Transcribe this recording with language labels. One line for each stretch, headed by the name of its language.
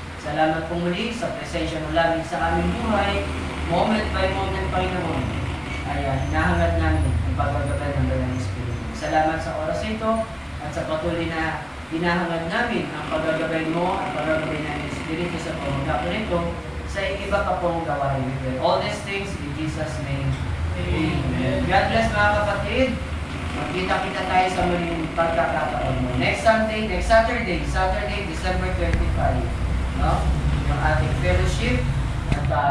Filipino: Salamat po muli sa presensya mo lagi sa aming buhay,
English: moment by moment,
Filipino: Panginoon. Ayan, hinahangad namin ang paggagabay ng Banal na Espiritu. Salamat sa oras ito at sa patuloy na hinahangad namin ang paggagabay mo at paggagabay ng Espiritu sa pamamagitan nito sa iba pa pong gawain.
English: All these things in Jesus' name. Amen. God bless
Filipino: mga kapatid. Magkita-kita tayo sa muling pagkakataon mo.
English: Next Saturday, December 25. No?
Filipino: Yung ating
English: fellowship at